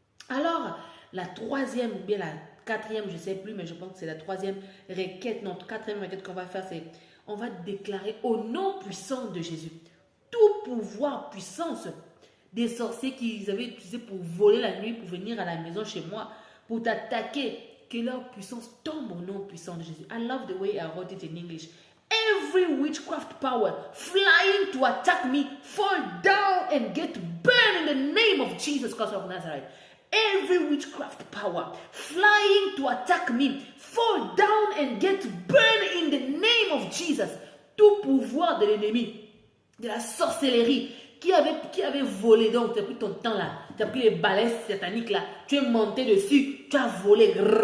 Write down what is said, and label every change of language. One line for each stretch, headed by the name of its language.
French: Alors, la troisième ou bien la quatrième, je ne sais plus, mais je pense que c'est la troisième requête, notre quatrième requête qu'on va faire, c'est on va déclarer au nom puissant de Jésus tout pouvoir, puissance des sorciers qu'ils avaient utilisés pour voler la nuit, pour venir à la maison chez moi, pour t'attaquer, que leur puissance tombe au nom puissant de Jésus.
English: I love the way I wrote it in English. Every witchcraft power flying to attack me, fall down and get burned in the name of Jesus Christ of Nazareth. Every witchcraft power flying to attack me, fall down and get burned in the name of Jesus.
French: Tout pouvoir de l'ennemi, de la sorcellerie, qui avait volé, donc tu as pris ton temps là, tu as pris les balais sataniques là, tu es monté dessus, tu as volé.